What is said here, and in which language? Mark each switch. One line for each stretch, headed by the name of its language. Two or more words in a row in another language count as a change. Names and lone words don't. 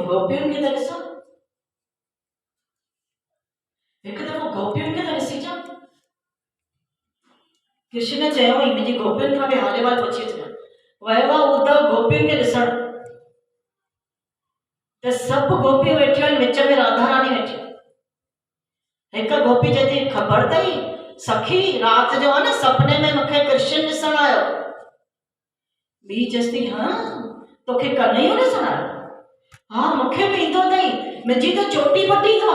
Sindhi: गोपियुनि खे त ॾिसो, हिकु दफ़ो गोपियुनि खे त ॾिसी अचो। कृष्ण चयो ई मुंहिंजी गोपियुनि खां बि हाल अहिवाल पुछी अचिजांइ। वियो आहे उद्धव गोपियुनि खे ॾिसण, त सभु गोपियूं वेठियूं आहिनि, विच में राधा रानी वेठी। हिकु गोपी चए थी ख़बर अथई सखी, राति जो आहे न सपने में मूंखे कृष्ण ॾिसण आयो। ॿी चएसि थी हाँ तोखे कन्हैयो ॾिसण आयो? हा मूंखे बि ईंदो अथई, मुंहिंजी त चोटी पटी थो।